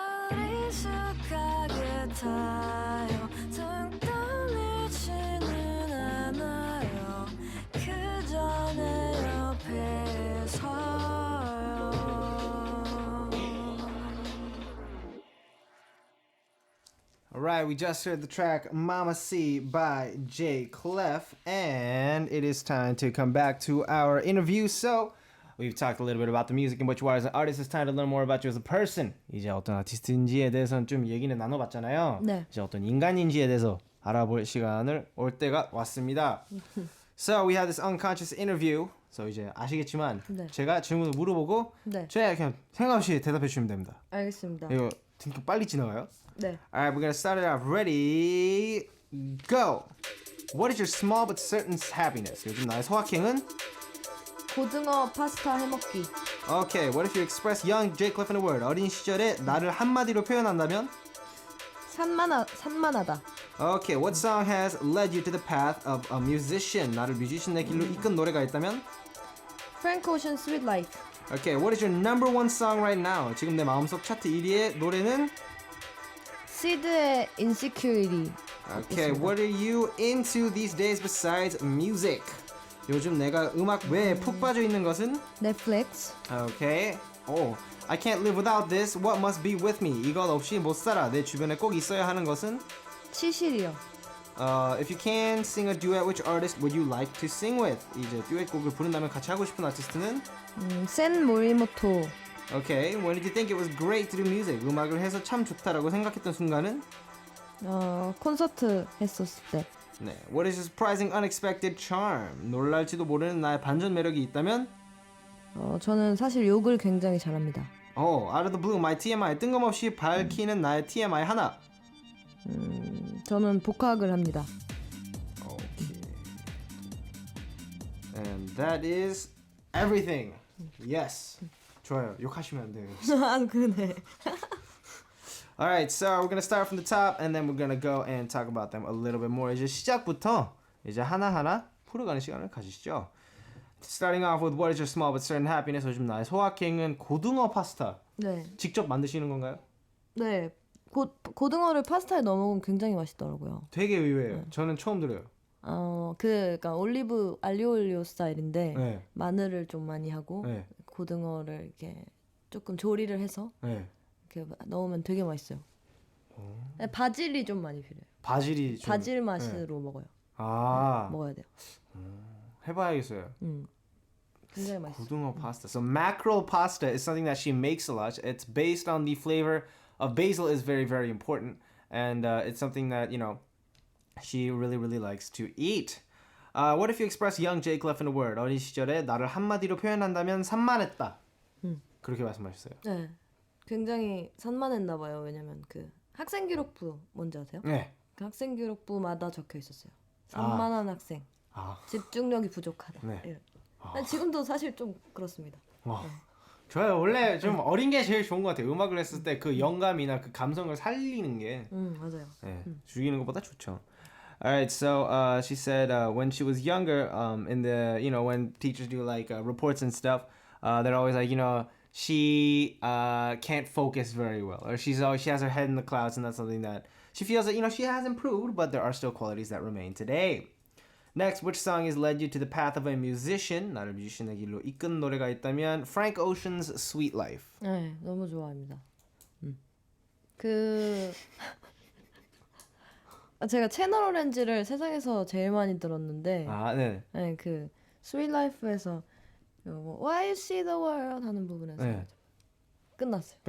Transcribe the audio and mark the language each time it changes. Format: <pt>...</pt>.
<ko>어리숙하게 타요 등 떠밀지는 않아요 그저 내 옆에 서요</ko> <en>Alright, we just heard the track Mama C by J. Clef, and it is time to come back to our interview. So, we've talked a little bit about the music and what you are as an artist. It's time to learn more about you as a person.</en> <ko>이제 어떤 아티스트인지에 대해서는 좀 얘기는 나눠봤잖아요. 네. 이제 어떤 인간인지에 대해서 알아볼 시간을 올 때가 왔습니다.</ko> <en>So, we had this unconscious interview.</en> <ko>So, 이제 아시겠지만 네. 제가 질문을 물어보고 네. 제가 그냥 생각 없이 대답해 주시면 됩니다. 알겠습니다. 이거 되게 빨리 지나가요? 네.</ko> <en>Alright, we're gonna start it off. Ready, go! What is your small but certain happiness?</en> <ko>요즘 나의 소확행은? 고등어 파스타 해먹기.</ko> <en>Okay, what if you express young Jay Cliff in a word?</en> <ko>어린 시절에 나를 한마디로 표현한다면? 산만하다.</ko> <en>Okay, what song has led you to the path of a musician?</en> <ko>나를 뮤지션의 길로 이끈 노래가 있다면?</ko> <en>Frank Ocean Sweet Life. Okay, what is your number one song right now?</en> <ko>지금 내 마음속 차트 1위의 노래는? 시드의 Insecurity.</ko> <en>Okay, what are you into these days besides music?</en> <ko>요즘 내가 음악 외에 푹 빠져 있는 것은? 넷플릭스.</ko> <en>Okay. Oh, I can't live without this. What must be with me?</en> <ko>이것 없이 못 살아. 내 주변에 꼭 있어야 하는 것은? 치실이요.</ko> <en>If you can sing a duet, which artist would you like to sing with?</en> <ko>이제 듀엣곡을 부른다면 같이 하고 싶은 아티스트는? 센 모리모토.</ko> <en>Okay. When did you think it was great to do music?</en> <ko>음악을 해서 참 좋다라고 생각했던 순간은? 콘서트 했었을 때. 네.</ko> <en>What is your surprising, unexpected charm?</en> <ko>놀랄지도 모르는 나의 반전 매력이 있다면? 저는 사실 욕을 굉장히 잘합니다.</ko> <en>Out of the blue, my TMI.</en> <ko>뜬금없이 밝히는 나의 TMI 하나. 저는 복학을 합니다.</ko> <en>Okay. And that is everything. Yes.</en> <ko>좋아요. 욕하시면 안 돼요. 아, 그러네.</ko> <en>Alright, so we're gonna start from the top and then we're gonna go and talk about them a little bit more.</en> <ko>이제 시작부터 이제 하나하나 풀어가는 시간을 가지시죠. Starting off with what is your small but certain happiness? 요즘 나의 소확행은 고등어 파스타. 네. 직접 만드시는 건가요? 네. 고등어를 파스타에 넣어 먹으면 굉장히 맛있더라고요. 되게 의외예요. 저는 처음 들어요. 그러니까 올리브 알리오 스타일인데 네. 마늘을 좀 많이 하고 네. 고등어를 이렇게 조금 조리를 해서 네. 이렇게 넣으면 되게 맛있어요. 네, 바질이 좀 많이 필요해요. 바질이 좀 바질 맛으로 먹어요. 먹어야 돼요. 해봐야겠어요. 굉장히 맛있어요. 고등어 pasta.</ko> <en>So mackerel pasta is something that she makes a lot. It's based on the flavor of basil is very, very important. And it's something that, you know, she really, really likes to eat. What if you express young Jay Clef in a word?</en> <ko>어린 시절에 나를 한마디로 표현한다면 산만했다. 그렇게 말씀하셨어요. 네. 굉장히 산만했나 봐요. 왜냐면 그 학생 기록부 뭔지 아세요? 네. 그 학생 기록부마다 적혀 있었어요. 산만한 학생. 집중력이 부족하다. 네. 지금도 사실 좀 그렇습니다. 네. 좋아요. 원래 좀 어린 게 제일 좋은 것 같아요. 음악을 했을 때 그 영감이나 그 감성을 살리는 게 맞아요. 네, 죽이는 것보다 좋죠.</ko> <en>Alright, so she said when she was younger, in the, you know, when teachers do like reports and stuff, they're always like, you know, she can't focus very well, or she has her head in the clouds, and that's something that she feels that, you know, she has improved, but there are still qualities that remain today. Next, which song has led you to the path of a musician?</en> <ko>나를 뮤지션의 길로 이끈 노래가 있다면 Frank Ocean's Sweet Life. 네, 너무 좋아합니다. 제가 채널 오렌지를 세상에서 제일 많이 들었는데, 네, 그 Sweet Life에서</ko> <en>Why You See the World</en> <ko>하는 부분에서 끝났어요.</ko>